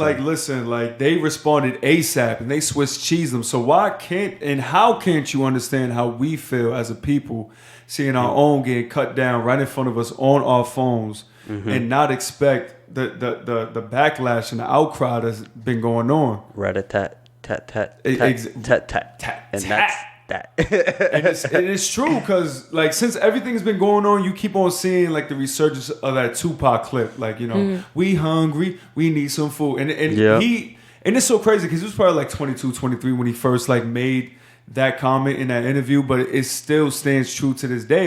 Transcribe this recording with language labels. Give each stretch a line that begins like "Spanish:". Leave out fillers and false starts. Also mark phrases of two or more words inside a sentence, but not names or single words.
English: he's like, listen, like they responded ASAP and they Swiss cheese them. So why can't and how can't you understand how we feel as a people seeing our own getting cut down right in front of us on our phones and not expect the backlash and the outcry that's been going on? Rat-a-tat, tat, tat, Ex- tat, tat, tat, and tat. that's that. And it's true because like since everything's been going on, you keep on seeing like the resurgence of that Tupac clip, like we hungry, we need some food, and it's so crazy because it was probably like 22, 23 when he first like made that comment in that interview, but it still stands true to this day.